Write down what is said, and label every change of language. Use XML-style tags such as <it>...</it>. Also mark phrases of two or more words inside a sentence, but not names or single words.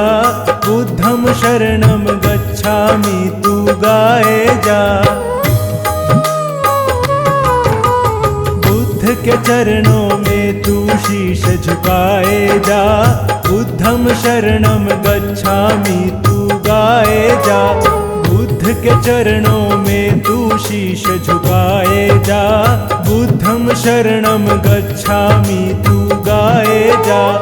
<pi>बुद्धम शरणम गच्छामि</pi> <hi>तू गाए जा। बुद्ध के चरणों में तू शीश झुकाए जा।</hi> <pi>बुद्धम शरणम गच्छामि</pi> <hi>तू गाए जा। बुद्ध के चरणों में तू शीश झुकाए जा।</hi> <pi>बुद्धम शरणम गच्छामि</pi> <hi>तू गाए जा।</hi>